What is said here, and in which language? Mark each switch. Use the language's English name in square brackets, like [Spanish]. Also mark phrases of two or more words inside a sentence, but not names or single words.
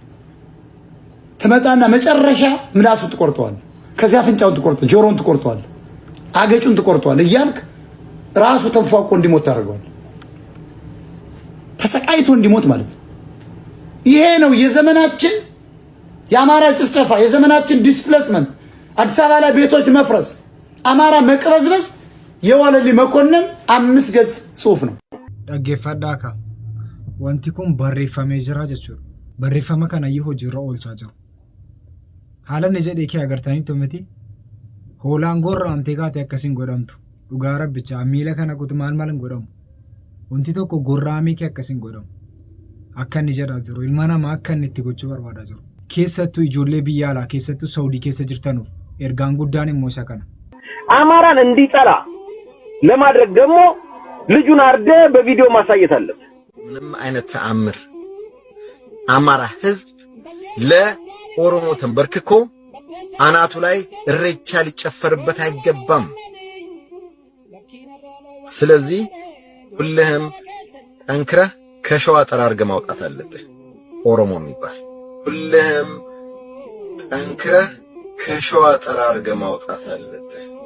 [Amharic] ትመጣና መጨረሻ ምላሱ ትቆርጠዋለህ። ከዚያ አፍንጫውን ትቆርጠዋለህ፣ ጆሮውን ትቆርጠዋለህ፣ አገጩን ትቆርጠዋለህ እያልክ ራሱ ተንፏቆ እንዲሞት ታደርገዋለህ። ተሰቃይቶ እንዲሞት ማለት ነው። ይሄ ነው የዘመናችን የአማራ ጭፍጨፋ፣ የዘመናችን ዲስፕሌስመንት፣ አዲስ አበባ ላይ ቤቶች መፍረስ፣ አማራ መቅበዝበዝ የዋለልኝ መኮንን 5 ገጽ ጽሑፍ ነው። [Oromo] dhaggeeffadhaa wanti kun barreeffamee jira jechuudha. Barreeffama kana hojiirra oolchaa jiru. Haala inni jedhee kee agartaniitu miti hoolaan gorra'amtee kaate akkasiin godhamtu. Dhugaa rabbicha miila kana kutu maal hin godhamu. Wanti tokko gorra'amee kee akkasiin godhamu. Akka inni jedhaa jiru ilma namaa akka inni itti gochuu barbaadaa jiru. Keessattuu ijoollee biyya alaa keessattuu Saawudii keessa jirtanuuf ergaan guddaan immoo isa kana. [Amharic] አማራን እንዲጠላ ለማድረግ ደግሞ ልጁን አርደ በቪዲዮ ማሳየት አለበት። ምንም አይነት ተአምር አማራ ህዝብ ለኦሮሞ ተንበርክኮ አናቱ ላይ እሬቻ ሊጨፈርበት አይገባም። ስለዚህ ሁልህም ጠንክረህ ከሸዋ ጠራርገ ማውጣት አለብህ። ኦሮሞ የሚባል ሁልህም ጠንክረህ ከሸዋ ጠራርገ ማውጣት አለብህ።